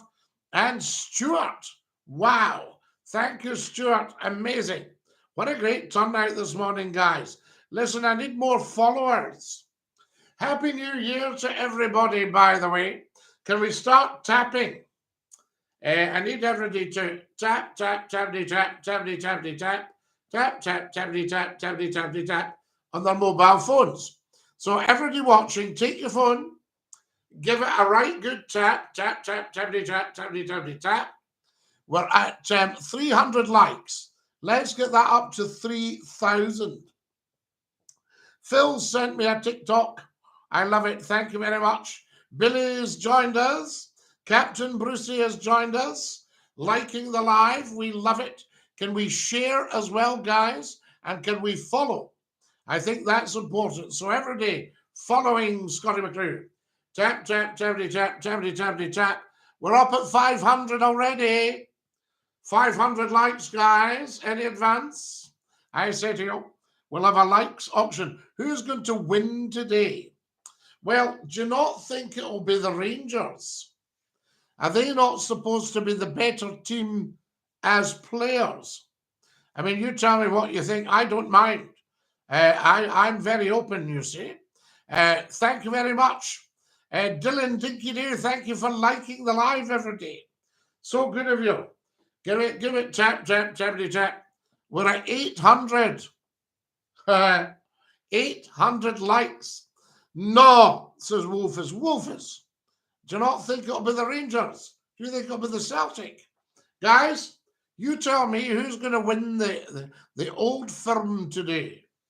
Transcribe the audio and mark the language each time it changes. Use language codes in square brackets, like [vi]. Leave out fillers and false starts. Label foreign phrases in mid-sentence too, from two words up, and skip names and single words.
[en] And Stuart. Wow. Thank you, Stuart. Amazing. What a great turnout this morning, guys. Listen, I need more followers. Happy New Year to everybody, by the way. Can we start tapping? I need everybody to tap, tap, tappity, tap, tappity, tappity, tap, tap, tap, tappity, tap, tappity, tappity, tap on their mobile phones. So everybody watching, take your phone, give it a right good tap, tap, tap, tappity, tap, tappity, tappity, tap. We're at 300 likes. Let's get that up to 3,000. Phil sent me a TikTok. I love it. Thank you very much. Billy's joined us. Captain Brucey has joined us. Liking the live. We love it. Can we share as well, guys? And can we follow? I think that's important. So every day, following Scottie McClue. Tap, tap, tappity, tap, tappity, tappity, tap. We're up at 500 already. 500 likes, guys. Any advance? I say to you, we'll have a likes auction. Who's going to win today? Well, do you not think it will be the Rangers? Are they not supposed to be the better team as players? I mean, you tell me what you think. I don't mind. I'm very open, you see. Thank you very much. Dylan DINKY-DOO, thank you for liking the live every day. So good of you. Give it, tap, tap, tappity, tap. We're at 800. 800 likes. No, says Wolfers. Wolfers, do you not think it'll be the Rangers? Do you think it'll be the Celtic? Guys, you tell me who's going to win the old firm today.